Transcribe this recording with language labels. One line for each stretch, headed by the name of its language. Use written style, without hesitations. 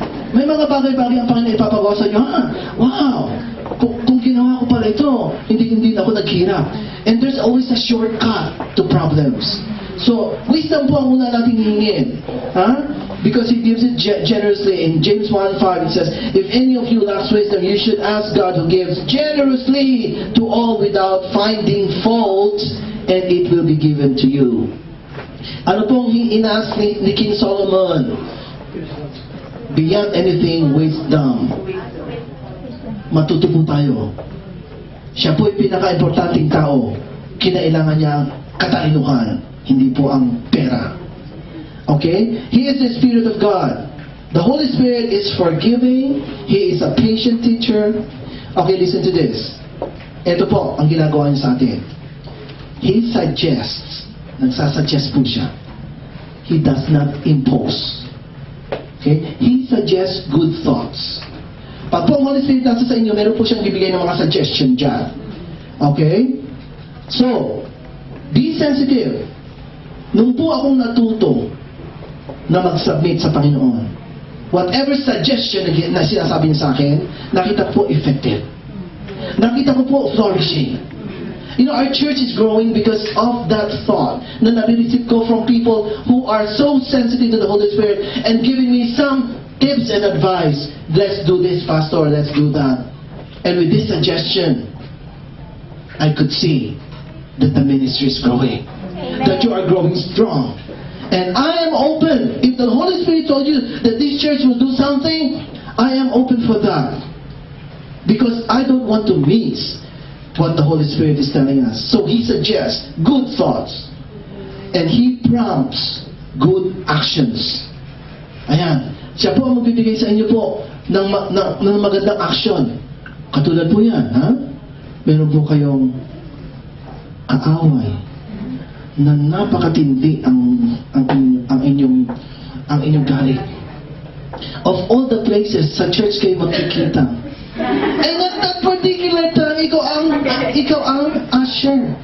Filipino: May mga bagay-bagay ang Panginoon ipapagawa sa inyo. Wow! Kung ginawa ko pala ito, hindi na ako naghirap.
English: And there's always a shortcut to problems. So, wisdom
Filipino: po ang una natin hihingin.
English: Because He gives it generously. In James 1:5 it says, if any of you lacks wisdom, you should ask God who gives generously to all without finding fault, and it will be given to you.
Filipino: Ano pong inaas ni King Solomon?
English: Beyond anything, wisdom.
Filipino: Matuto po tayo. Siya po yung pinaka-importanting tao. Kinailangan niya ang katalinuhan, hindi po ang pera.
English: Okay? He is the Spirit of God. The Holy Spirit is forgiving. He is a patient teacher. Okay, listen to this.
Filipino: Ito po ang ginagawa niya sa atin.
English: He suggests.
Filipino: Nagsasuggest po siya.
English: He does not impose. Okay? He suggests good thoughts.
Filipino: Pag po ang Holy Spirit nasa sa inyo, meron po siyang bibigay ng mga suggestion dyan.
English: Okay? So, be sensitive.
Filipino: Nung po akong natuto na mag-submit sa Panginoon,
English: whatever suggestion
Filipino: na sinasabi niya sa akin, nakita ko po effective. Nakita ko po flourishing.
English: You know, our church is growing because of that thought na nare-receive ko from people who are so sensitive to the Holy Spirit and giving me some tips and advice. Let's do this, Pastor. Let's do that. And with this suggestion, I could see that the ministry is growing. That you are growing strong. And I am open. If the Holy Spirit told you that this church will do something, I am open for that. Because I don't want to miss what the Holy Spirit is telling us. So He suggests good thoughts. And He prompts good actions. Ayan.
Filipino: Siya po ang magbibigay sa inyo po ng magandang action. Katulad po yan, meron po kayong kaaway na napakatindi ang inyong galit.
English: Of all the places sa church
Filipino: kayo makikita.
English: And at that particular time,
Filipino: ikaw ang usher.